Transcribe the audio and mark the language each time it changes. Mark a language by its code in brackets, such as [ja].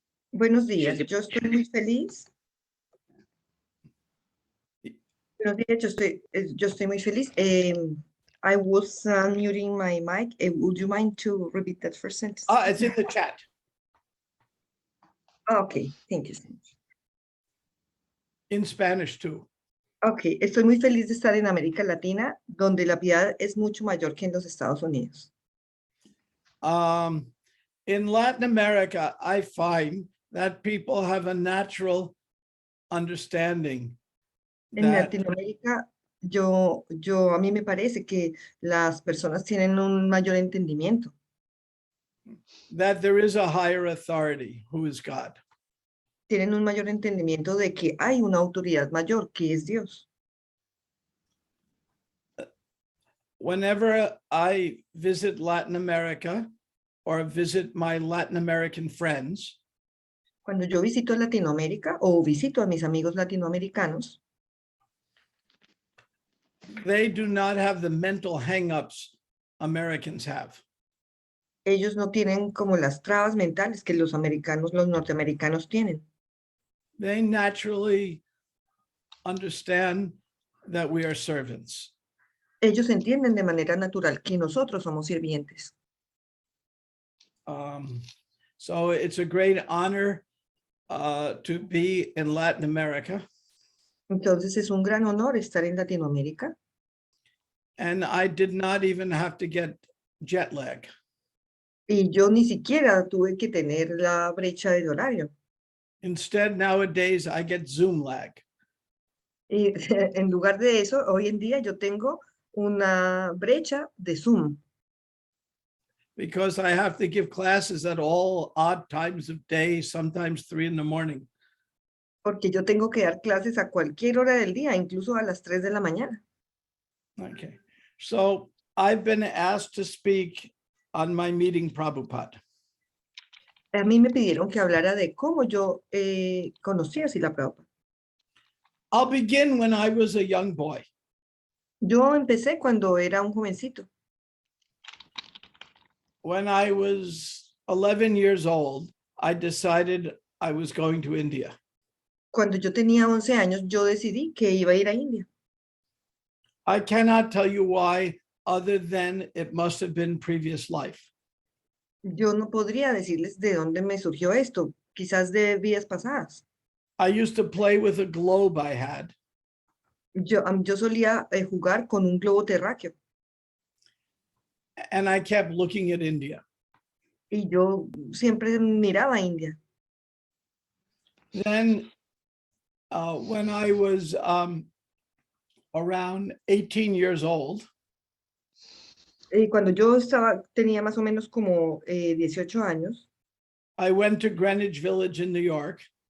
[es] Buenos días, yo estoy muy feliz. Buenos días, yo estoy muy feliz. [en] I was muting my mic. Would you mind to repeat that first sentence? It's in the chat. Okay, thank you so much. In Spanish too. [es] Okay, estoy muy feliz de estar en América Latina, donde la piedad es mucho mayor que en los Estados Unidos. [en] In Latin America, I find that people have a natural understanding. [es] En Latinoamérica, a mí me parece que las personas tienen un mayor entendimiento. [en] That there is a higher authority who is God. [es] Tienen un mayor entendimiento de que hay una autoridad mayor que es Dios. [en] Whenever I visit Latin America or visit my Latin American friends, [es] cuando yo visito Latinoamérica o visito a mis amigos latinoamericanos, [en] they do not have the mental hang-ups Americans have. [es] Ellos no tienen como las trabas mentales que los norteamericanos tienen. [en] They naturally understand that we are servants. [es] Ellos entienden de manera natural que nosotros somos sirvientes. [en] So it's a great honor to be in Latin America. [es] Entonces es un gran honor estar en Latinoamérica. [en] And I did not even have to get jet lag. [es] Y yo ni siquiera tuve que tener la brecha del horario. [en] Instead, nowadays, I get Zoom lag. [es] Y en lugar de eso, hoy en día yo tengo una brecha de Zoom. [en] Because I have to give classes at all odd times of day, sometimes 3 in the morning. [es] Porque yo tengo que dar clases a cualquier hora del día, incluso a las 3 de la mañana. [en] Okay, so I've been asked to speak on my meeting Prabhupada. [es] A mí me pidieron que hablara de cómo yo conocí a Srila Prabhupada. [en] I'll begin when I was a young boy. [es] Yo empecé cuando era un jovencito. [en] When I was 11 years old, I decided I was going to India. [es] Cuando yo tenía 11 años, yo decidí que iba a ir a India. [en] I cannot tell you why, other than it must have been previous life. [es] Yo no podría decirles de dónde me surgió esto, quizás de vidas pasadas. [en] I used to play with a globe I had. [es] Yo solía jugar con un globo terráqueo. [en] And I kept looking at India. [es] Y yo siempre miraba a India. [en] Then when I was around 18 years old, [es] Y cuando yo tenía más o menos como 18 años, [en] I went to Greenwich Village in New York.